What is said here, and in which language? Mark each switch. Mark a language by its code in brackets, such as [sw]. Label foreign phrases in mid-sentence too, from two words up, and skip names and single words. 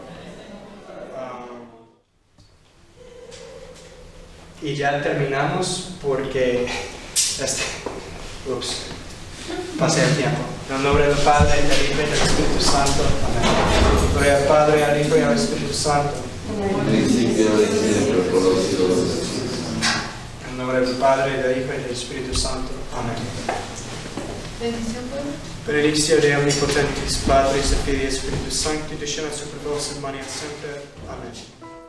[es] Y ya terminamos porque pasé el tiempo. En el nombre del Padre, del Hijo y del Espíritu Santo. Amén. Gloria al Padre, al Hijo y al Espíritu Santo. Principio y siempre, por los siglos de los siglos. En el nombre del Padre, del Hijo y del Espíritu Santo. Amén. Bendición, pueblo. [la] Benedictio de omnipotentis Patris et Filii et Spiritus Sancti, descendat super vos et manet semper. Amen.